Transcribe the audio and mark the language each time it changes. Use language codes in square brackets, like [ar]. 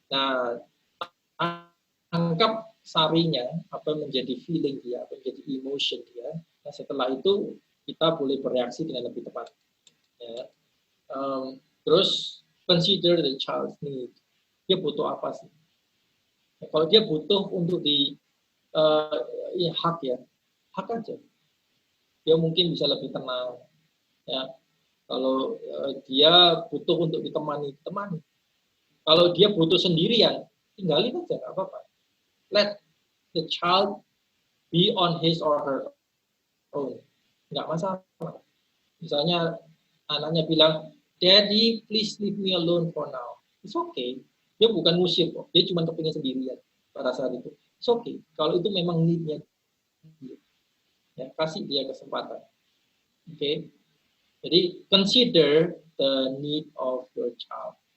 [id] Nah, anggap sarinya apa menjadi feeling dia, apa menjadi emotion dia. Nah, setelah itu kita boleh bereaksi dengan lebih tepat. Ya. [en] Terus consider the child's need. [id] Dia butuh apa sih? Ya, kalau dia butuh untuk ya hak aja. Dia mungkin bisa lebih tenang. Ya. Kalau dia butuh untuk ditemani. Kalau dia butuh sendirian, tinggalin aja, nggak apa-apa. [en] Let the child be on his or her own. [id] Nggak masalah. Misalnya anaknya bilang, [en] Daddy, please leave me alone for now. It's okay. [id] Dia bukan ngusir kok. Dia cuma kepingin sendirian pada saat itu. [en] It's okay. [id] Kalau itu memang need-nya. Ya, kasih dia kesempatan. Oke. Okay? [en] Jadi, consider the need of your child.